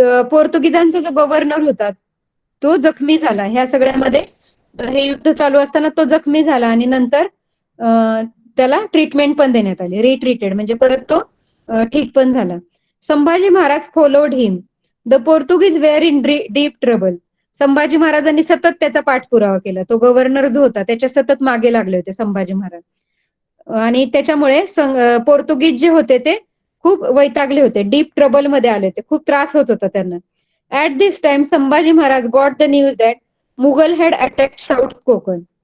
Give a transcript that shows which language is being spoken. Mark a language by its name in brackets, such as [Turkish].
[Marathi] पोर्तुगीजांचा जो गव्हर्नर होता तो जखमी झाला. ह्या सगळ्यामध्ये हे युद्ध चालू असताना तो जखमी झाला आणि नंतर त्याला ट्रीटमेंट पण देण्यात आली. रिट्रीटेड म्हणजे परत तो ठीक पण झाला. [English] Sambhaji Maharaj followed him. The Portuguese were in deep trouble. [Marathi] Sambhaji महाराजांनी सतत त्याचा पाठपुरावा केला. तो गव्हर्नर जो होता त्याच्या सतत मागे लागले होते संभाजी महाराज आणि त्याच्यामुळे पोर्तुगीज जे होते ते खूप वैतागले होते. डीप ट्रबल मध्ये आले होते. खूप त्रास होत होता त्यांना. [English] At this time Sambhaji Maharaj got the news that Mughal had attack south Konkan.